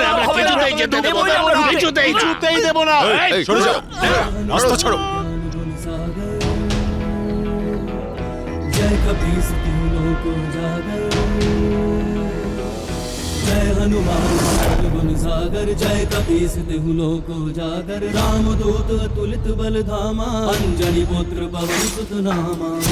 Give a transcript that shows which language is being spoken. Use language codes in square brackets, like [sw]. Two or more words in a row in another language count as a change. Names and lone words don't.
[bn] আমরা হবে না। কিছুতেই যেতে দেবো না। কিছুতেই দেবো না। এই, সরে যাও, রাস্তা ছাড়ো। [awa] जय कपीस तीनों को जागर, जय हनुमान गुण सागर, जय कपीस तीनों को जागर, रामदूत अतुलित बल धामा, अंजनी पुत्र पवन सुत नामा।